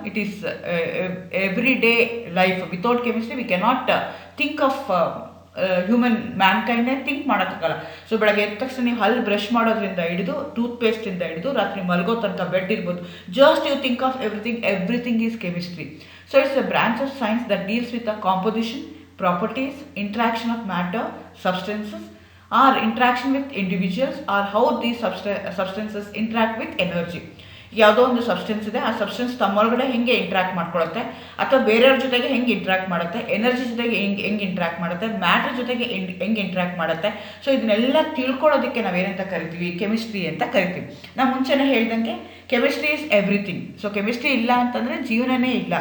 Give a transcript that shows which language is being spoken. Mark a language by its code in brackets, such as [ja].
[en] It is every day life. Without chemistry we cannot think of human ಮ್ಯಾನ್ಕೈಂಡ್ನೇ [kn] think ಮಾಡೋಕ್ಕಾಗಲ್ಲ. So ಬೆಳಗ್ಗೆ ಎದ್ದ ತಕ್ಷಣ ನೀವು ಹಲ್ಲು ಬ್ರಷ್ ಮಾಡೋದ್ರಿಂದ ಹಿಡಿದು, ಟೂತ್ ಪೇಸ್ಟಿಂದ ಹಿಡಿದು ರಾತ್ರಿ ಮಲಗೋ ತನಕ, ಬೆಡ್ ಇರ್ಬೋದು, [en] Just you think of everything is chemistry. So it's a branch of science that deals with a composition, properties, interaction of matter, substances, or interaction with individuals, or how these substances interact with energy. [kn] ಯಾವುದೋ ಒಂದು substance ಇದೆ, ಆ substance ತಮ್ಮೊಳಗಡೆ ಹೆಂಗೆ interact ಮಾಡ್ಕೊಳುತ್ತೆ, ಅಥವಾ ಬೇರೆಯವ್ರ ಜೊತೆಗೆ ಹೆಂಗೆ interact ಮಾಡುತ್ತೆ, ಎನರ್ಜಿ ಜೊತೆಗೆ ಹೆಂಗೆ ಇಂಟ್ರಾಕ್ಟ್ ಮಾಡುತ್ತೆ, ಮ್ಯಾಟರ್ ಜೊತೆಗೆ ಹೆಂಗೆ ಇಂಟ್ರಾಕ್ಟ್ ಮಾಡುತ್ತೆ. ಸೊ ಇದನ್ನೆಲ್ಲ ತಿಳ್ಕೊಳ್ಳೋದಕ್ಕೆ ನಾವೇನಂತ ಕರಿತೀವಿ, ಕೆಮಿಸ್ಟ್ರಿ ಅಂತ ಕರಿತೀವಿ. ನಾನು ಮುಂಚೆನೇ ಹೇಳ್ದಂಗೆ [en] Chemistry is everything. [kn] So chemistry ಇಲ್ಲ ಅಂತಂದರೆ ಜೀವನನೇ ಇಲ್ಲ.